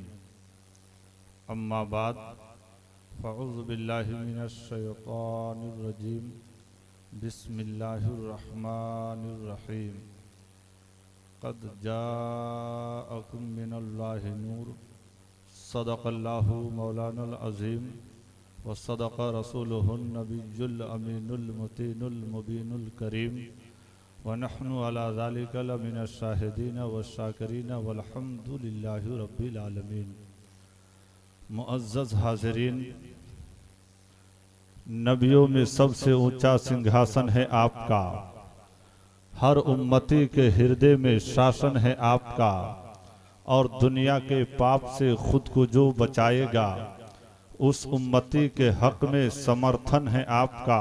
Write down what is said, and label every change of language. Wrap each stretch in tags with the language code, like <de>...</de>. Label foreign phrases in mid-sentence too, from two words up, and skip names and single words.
<ar>أما بعد فأعوذ بالله من الشيطان الرجيم. بسم الله الرحمن الرحيم. قد جاءكم من الله نور صدق الله مولانا العظيم وصدق رسوله النبي الأمين المتين المبين الكريم ونحن على ذلك لمن الشاهدين والشاكرين والحمد لله رب العالمين.</ar> <hi>मुअज़्ज़ज़ हाज़रीन, नबियों में सबसे ऊंचा सिंहासन है आपका, हर उम्मती के हृदय में शासन है आपका, और दुनिया के पाप से खुद को जो बचाएगा उस उम्मती के हक में समर्थन है आपका।</hi>